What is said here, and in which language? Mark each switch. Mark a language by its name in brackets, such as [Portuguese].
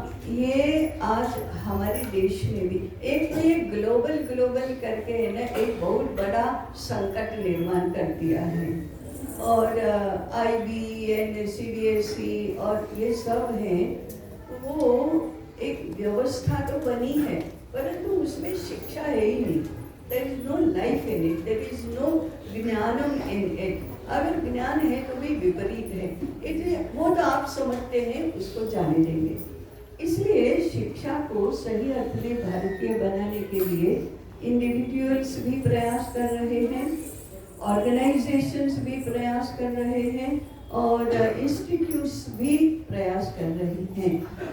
[Hindi] ये आज हमारे देश में भी एक ये ग्लोबल करके है ना, एक बहुत बड़ा संकट निर्माण कर दिया है। और IB एंड CBSE और ये सब हैं, वो एक व्यवस्था तो बनी है परंतु उसमें शिक्षा है ही नहीं। [English] There is no life in it, there is no jnanam in it। [Hindi] अगर ज्ञान है तो भी विपरीत है, इसलिए वो तो आप समझते हैं, उसको जाने देंगे। इसलिए शिक्षा को सही अर्थ में भारतीय बनाने के लिए इंडिविजुअल्स भी प्रयास कर रहे हैं, ऑर्गेनाइजेशंस भी प्रयास कर रहे हैं और इंस्टीट्यूट्स भी प्रयास कर रहे हैं।